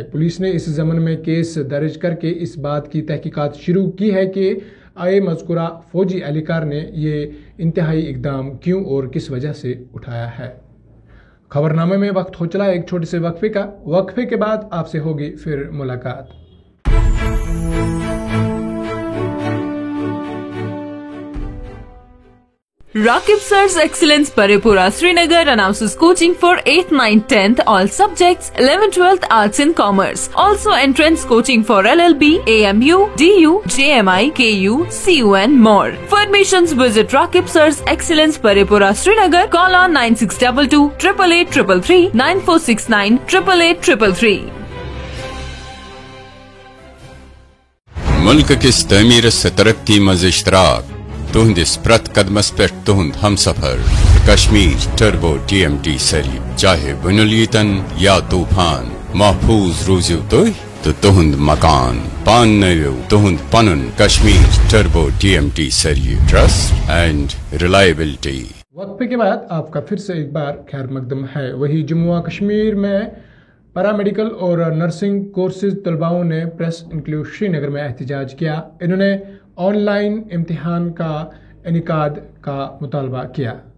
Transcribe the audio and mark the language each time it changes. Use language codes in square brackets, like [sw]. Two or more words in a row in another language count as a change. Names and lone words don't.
[ur] پولیس نے اس ضمن میں کیس درج کر کے اس بات کی تحقیقات شروع کی ہے کہ مذکورہ فوجی اہلکار نے یہ انتہائی اقدام کیوں اور کس وجہ سے اٹھایا ہے۔ خبرنامے میں وقت ہو چلا ایک چھوٹے سے وقفے کا۔ وقفے کے بعد آپ سے ہوگی پھر ملاقات۔ [en] Rakib Sir's Excellence Parepura Srinagar announces coaching for 8th, 9th, 10th all subjects, 11th, 12th Arts and Commerce. Also entrance coaching for LLB, AMU, DU, JMI, KU, CU and more. For admissions visit Rakib Sir's Excellence Parepura Srinagar. Call on 9622 888 9469 888 [ks] ملک کس تعمیر سے ترقی مز اشتراک تہندس پرت قدمس پہ تہند ہم سفر کشمیر ٹربو TMT سری، چاہے بنلیتن یا طوفان، محفوظ روزیو تو تہند مکان پان نویو تہند پنن کشمیر ٹربو TMT سری، [en] trust and reliability. [ur] وقفے کے بعد آپ کا پھر سے ایک بار خیر مقدم ہے۔ وہی جموں کشمیر میں پیرامیڈیکل اور نرسنگ کورسز طلباؤں نے پریس انکلیو سری نگر میں احتجاج کیا۔ انہوں نے آن لائن امتحان کا انعقاد کا مطالبہ کیا۔